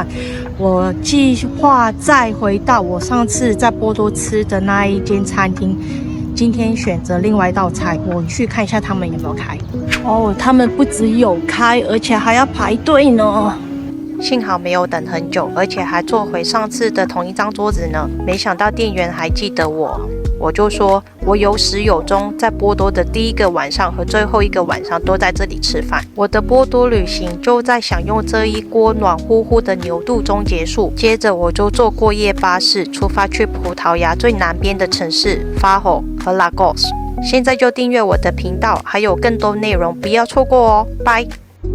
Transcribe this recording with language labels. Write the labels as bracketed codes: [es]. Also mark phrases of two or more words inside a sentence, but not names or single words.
[zh] 我計劃再回到我上次在波多吃的那一間餐廳。今天選擇另外一道菜，我去看一下他們有沒有開。哦，他們不只有開，而且還要排隊呢。幸好沒有等很久，而且還坐回上次的同一張桌子呢。沒想到店員還記得我就說我有始有終，在波多的第一個晚上和最後一個晚上都在這裡吃飯。我的波多旅行就在享用這一鍋暖乎乎的牛肚中結束。接着我就坐過夜巴士出發去葡萄牙最南邊的城市法霍和拉戈斯。現在就訂閱我的頻道，還有更多內容不要錯過哦，拜。